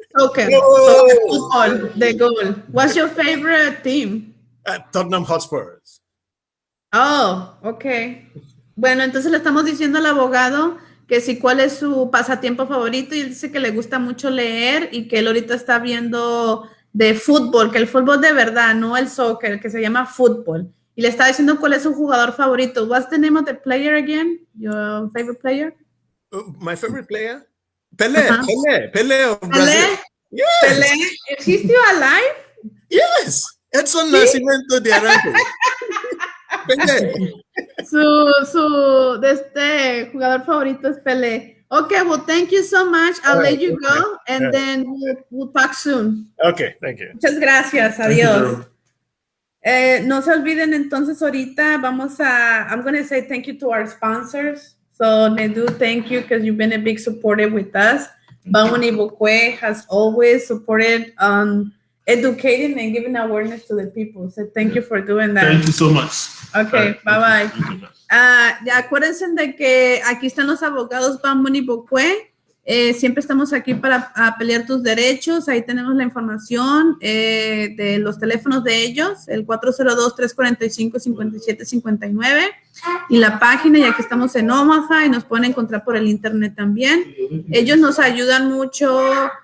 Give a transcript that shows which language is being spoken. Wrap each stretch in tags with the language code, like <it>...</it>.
<en>Okay, so football, the goal. What's your favorite team? Tottenham Hotspurs. Oh, okay.</en> <es>Bueno, entonces le estamos diciendo al abogado que si cuál es su pasatiempo favorito y él dice que le gusta mucho leer y que él ahorita está viendo de fútbol, que el fútbol de verdad, no el soccer, que se llama fútbol. Y le está diciendo cuál es su jugador favorito.</es> <en>What's the name of the player again? Your favorite player? My favorite player? Pelé of Brazil. Yes. Pelé? Is he still alive? Yes. Edson Nascimento de Arango. Pelé.</en> <es>Su jugador favorito es Pelé.</es> <en>Okay, well, thank you so much. I'll let you go, and then we'll talk soon. Okay, thank you.</en> <es>Muchas gracias. Adiós. No se olviden entonces ahorita</es> <en>I'm going to say thank you to our sponsors. So Nedu, thank you because you've been a big supporter with us. Bamuni Bukwe has always supported educating and giving awareness to the people. So thank you for doing that. Thank you so much. Okay, bye-bye.</en> <es>Acuérdense de que aquí están los abogados Bamuni Bukwe. Siempre estamos aquí para pelear tus derechos. Ahí tenemos la información de los teléfonos de ellos, el 402-345-5759 y la página, ya que estamos en Omaha y nos pueden encontrar por el internet también. Ellos nos ayudan mucho</es>